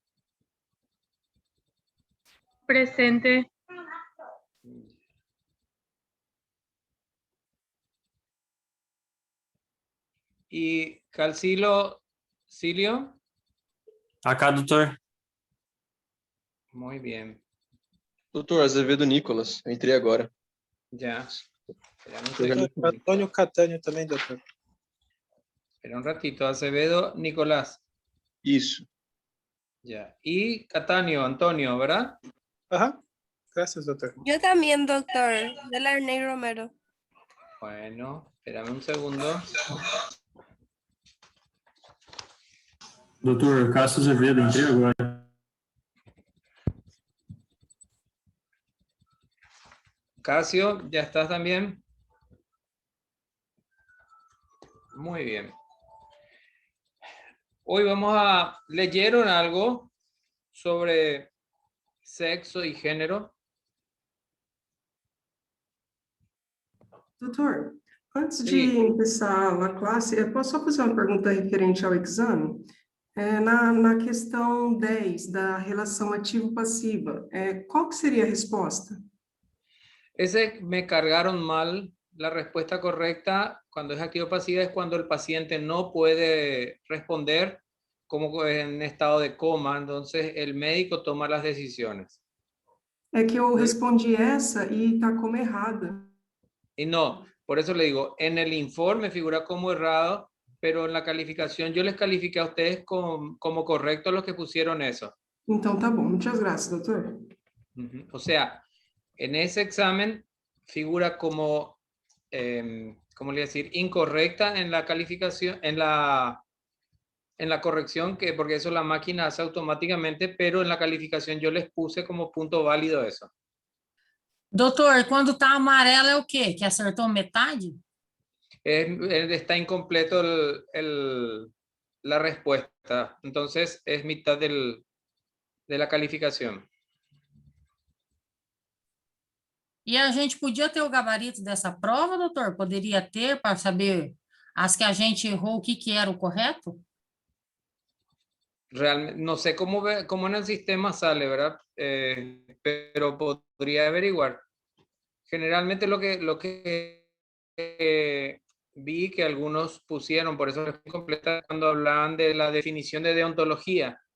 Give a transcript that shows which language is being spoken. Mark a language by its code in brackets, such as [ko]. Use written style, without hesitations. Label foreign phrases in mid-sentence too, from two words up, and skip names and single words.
[pt] Presente. [es] y Calcilo, Cilio. [pt] Acá, doutor. [es] Muy bien, [pt] Doutor Azevedo Nicolas, eu entrei agora. [es] ya. Espera un [pt] Eu já me- [es] segundo. [pt] Antônio Catânio também, doutor. [es] Espera un ratito. Acevedo, Nicolás. [pt] Isso. [es] Ya. Y Catáneo, Antonio, ¿verdad? [pt] Aham. Graças, doutor. [es] Yo también, doctor. De la Arney Romero. Bueno, espérame un segundo. [pt] Doutor Cássio Azevedo, entrei agora. [es] Casio, ¿ya estás también? Muy bien. Hoy ¿leyeron algo sobre sexo y género? [pt] Doutor, antes de Sim. começar a classe, eu posso só fazer uma pergunta referente ao exame? Na questão 10 da relação ativo-passiva, qual que seria a resposta? [es] Ese me cargaron mal. La respuesta correcta cuando es activo pasiva es cuando el paciente no puede responder como en estado de coma, entonces el médico toma las decisiones. [pt] É que eu respondi essa e está como errada. [es] Y no, por eso le digo, en el informe figura como errado, pero en la calificación yo les califiqué a ustedes como correctos los que pusieron eso. [pt] Então tá bom, muitas graças, doutor. Ujú. [es] O sea, en ese examen figura como, ¿cómo le voy a decir? Incorrecta en la calificación, en la corrección, porque eso la máquina hace automáticamente, pero en la calificación yo les puse como punto válido eso. [pt] Doutor, quando tá amarelo é o quê? Que acertou metade? [es] Está incompleto la respuesta, entonces es mitad de la calificación. [pt] E a gente podia ter o gabarito dessa prova, doutor? Poderia ter para saber as que a gente errou, o que que era o correto? [es] Realmente, no sé cómo en el sistema sale, ¿verdad? Pero podría averiguar. Generalmente lo que vi que algunos pusieron, por eso es completa cuando hablaban de la definición de deontología,